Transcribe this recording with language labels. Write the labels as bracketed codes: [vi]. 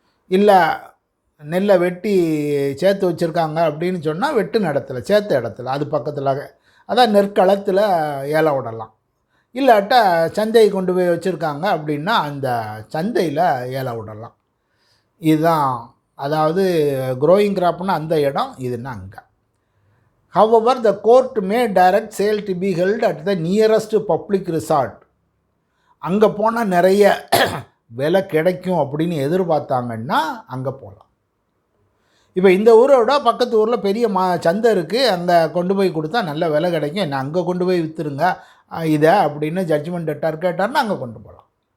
[ta] இல்லை நெல்லை வெட்டி சேர்த்து வச்சுருக்காங்க அப்படின்னு சொன்னால் வெட்டு இடத்துல சேர்த்த இடத்துல அது பக்கத்தில், அதான் நெற்களத்தில் ஏலம் விடலாம். இல்லாட்டா சந்தையை கொண்டு போய் வச்சுருக்காங்க அப்படின்னா அந்த சந்தையில் ஏலம் விடலாம். இதுதான், அதாவது க்ரோயிங் கிராப்னா அந்த இடம், இதுன்னா அங்கே. [en] However, the court may direct sale to be held at the nearest public resort. [ta] அங்கே போனால் நிறைய விலை கிடைக்கும் அப்படின்னு எதிர்பார்த்தாங்கன்னா அங்கே போகலாம். இப்போ இந்த ஊரோட பக்கத்து ஊரில் பெரிய சந்தை இருக்குது, அங்கே கொண்டு போய் கொடுத்தா நல்ல விலை கிடைக்கும், என்ன அங்கே கொண்டு போய் விற்றுருங்க இதை அப்படின்னு ஜட்ஜ்மெண்ட் டெட்டார் கேட்டார்னா அங்கே கொண்டு போகலாம்.